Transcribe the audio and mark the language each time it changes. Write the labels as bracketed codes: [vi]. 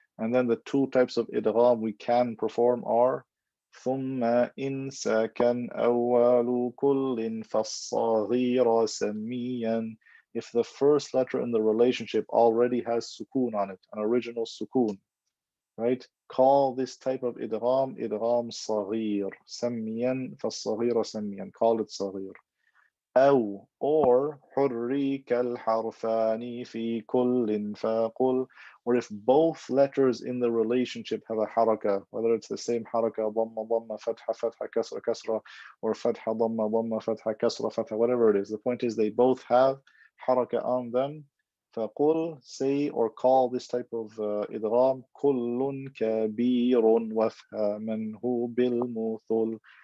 [en] And then the 2 types of idgham we can perform are [ar] ثم إن سكن أول كل فالصغير سميا. [en] If the first letter in the relationship already has sukoon on it, an original sukoon, right? Call this type of idgham صغير. [ar] سميا فالصغير سميا. [en] Call it صغير. [ar] أو [en] or [ar] حريك الحرفان في كل فقل. [en] Or if both letters in the relationship have a haraka, whether it's the same haraka, [ar] ضمة ضمة فتحة فتحة كسرة كسرة, [en] or [ar] فتحة ضمة ضمة فتحة كسرة فتحة, [en] whatever it is. The point is they both have haraka on them. فقل, say or call this type of idgham [ar] كل كبير وافهمنه بالمثل.